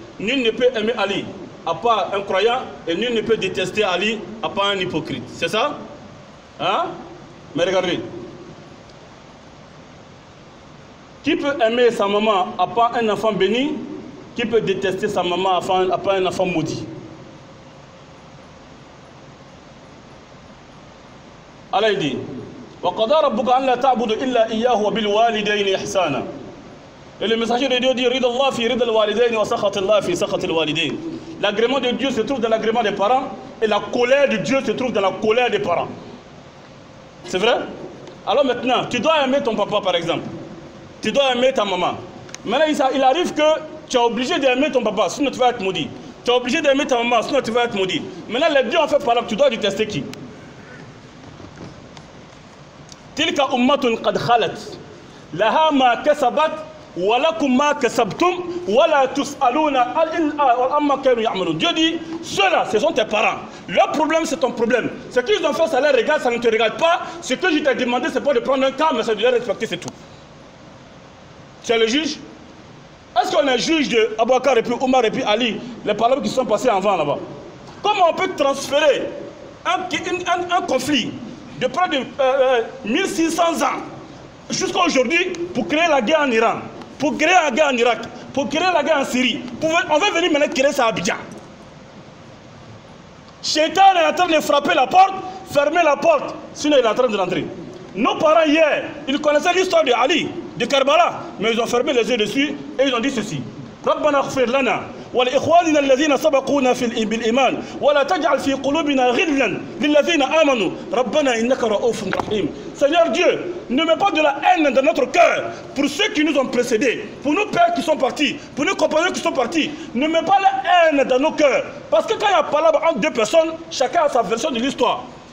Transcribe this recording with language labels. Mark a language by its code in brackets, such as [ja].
[fr] Nul ne peut aimer Ali à part un croyant, et nul ne peut détester Ali à part un hypocrite. C'est ça? Hein? Mais regardez. Qui peut aimer sa maman à part un enfant béni? Qui peut détester sa maman à part un enfant maudit? Allah il dit [ar] وَقَضَى رَبُّكَ أَنْ لَا تَعْبُدُ إِلَّا إِيَّاهُ وَبِالْوَالِدَيْنِ إِحْسَانًا. [fr] Et le messager de Dieu dit [ar] رِضَ اللَّهِ فِي رِضَ الْوَالِدَيْنِ وَسَخَطِ اللَّهِ فِي سَخَطِ الْوَالِدَيْنِ. [fr] L'agrément de Dieu se trouve dans l'agrément des parents et la colère de Dieu se trouve dans la colère des parents. C'est vrai? Alors maintenant, tu dois aimer ton papa par exemple. Tu dois aimer ta maman. Maintenant, il arrive que tu es obligé d'aimer ton papa, sinon tu vas être maudit. Tu es obligé d'aimer ta maman, sinon tu vas être maudit. Maintenant, les deux ont fait par là, tu dois détester qui? [ar] تلك أمة قد خلت لها ما كسبت ولكم ما كسبتم ولا تسألون عما كانوا يعملون. [fr] Dieu dit, ceux-là, ce sont tes parents. Leur problème, c'est ton problème. Ce qu'ils ont fait, ça les regarde, ça ne te regarde pas. Ce que je t'ai demandé, c'est pas de prendre un cas, mais c'est de les respecter, c'est tout. Tu es le juge. Est-ce qu'on est juge de Abou Bakr et puis Omar et puis Ali, les paroles qui sont passées avant là-bas? Comment on peut transférer un conflit de près de 1600 ans jusqu'à aujourd'hui pour créer la guerre en Iran, pour créer la guerre en Irak, pour créer la guerre en Syrie? On va venir maintenant créer ça à Abidjan. Shaitan est en train de frapper la porte, fermer la porte, sinon il est en train de rentrer. Nos parents hier, ils connaissaient l'histoire de Ali, de Karbala, mais ils ont fermé les yeux dessus et ils ont dit ceci. [ar] ربنا اغفر لنا ولإخواننا الذين سبقونا بالإيمان ولا تجعل في قلوبنا غلا للذين آمنوا ربنا إنك رؤوف رحيم. [fr] Seigneur Dieu, ne mets pas de la haine dans notre cœur pour ceux qui nous ont précédés, pour nos pères qui sont partis, pour nos compagnons qui sont partis. Ne mets pas la haine dans nos cœurs. Parce que quand il y a palabre entre deux personnes, chacun a sa version de l'histoire.